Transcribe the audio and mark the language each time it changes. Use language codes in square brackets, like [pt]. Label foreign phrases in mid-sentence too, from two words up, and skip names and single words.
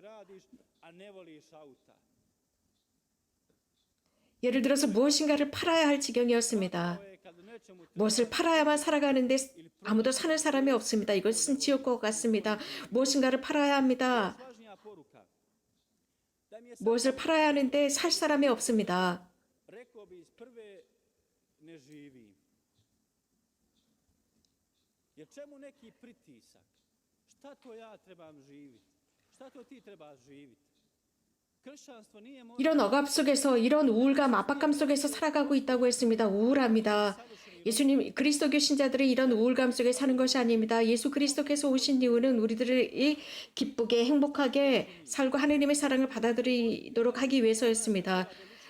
[ko] 예를 들어서 무엇인가를 팔아야 할 지경이었습니다. 무엇을 팔아야만 살아가는데 아무도 사는 사람이 없습니다. 이것은 지옥과 같습니다. 무엇인가를 팔아야 합니다. 무엇을 팔아야 하는데 살 사람이 없습니다. [hr] Jer čemu neki pritisak? Šta to ja trebam živjeti? Šta to ti trebaš živjeti? kršćanstvo nije možda [ko] 이런 억압 속에서 이런 우울감, 압박감 속에서 살아가고 있다고 했습니다. 우울합니다. 예수님, 그리스도교 신자들이 이런 우울감 속에 사는 것이 아닙니다. 예수 그리스도께서 오신 이유는 우리들이 기쁘게 행복하게 살고 하느님의 사랑을 받아들이도록 하기 위해서였습니다.